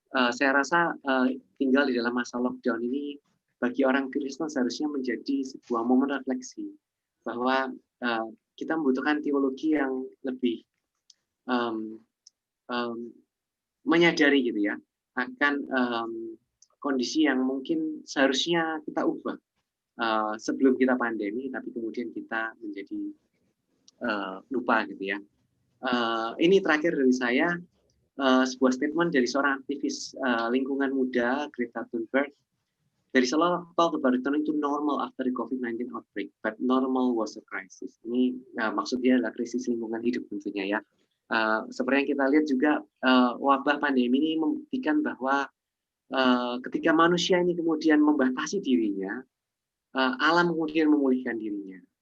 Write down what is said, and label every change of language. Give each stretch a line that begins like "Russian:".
Indonesian: Saya rasa tinggal di dalam masa lockdown ini bagi orang Kristen seharusnya menjadi sebuah momen refleksi bahwa kita membutuhkan teologi yang lebih menyadari, gitu ya, akan kondisi yang mungkin seharusnya kita ubah sebelum kita pandemi, tapi kemudian kita menjadi lupa, gitu ya. Ini terakhir dari saya, sebuah statement dari seorang aktivis lingkungan muda, Greta Thunberg.
English: There is a lot of talk about returning to normal after the COVID-19 outbreak, but normal was a crisis.
Indonesian: Ini maksudnya adalah krisis lingkungan hidup tentunya ya. Seperti yang kita lihat juga, wabah pandemi ini membuktikan bahwa ketika manusia ini kemudian membatasi dirinya, alam kemudian memulihkan dirinya.